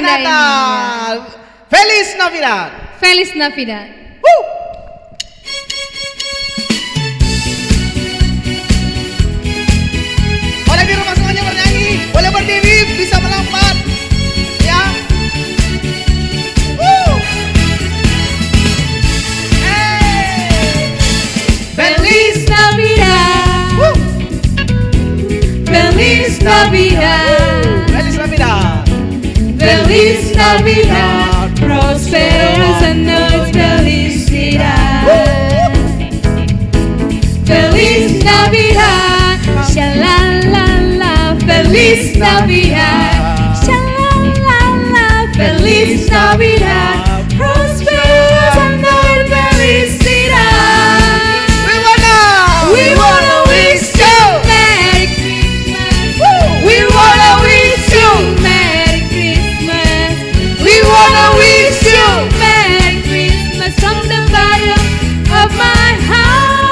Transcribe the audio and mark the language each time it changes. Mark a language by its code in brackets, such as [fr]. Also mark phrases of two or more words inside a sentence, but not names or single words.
[id] indah ini. Natal. [es] Feliz Navidad. Feliz Navidad. [id] Boleh di rumah semuanya bernyanyi, boleh berdiri, bisa melompat, ya. [es] Hey. Feliz Navidad. Feliz Navidad. Feliz Navidad. Feliz Navidad. Prosperos años felicidad. Feliz Navidad. Shalalala. Feliz Navidad. Shalalala. Feliz Navidad. Prosperos años felicidad. [en] We wanna wish you Merry Christmas. We wanna wish you Merry Christmas. We wanna wish you Merry Christmas from the bottom of my heart.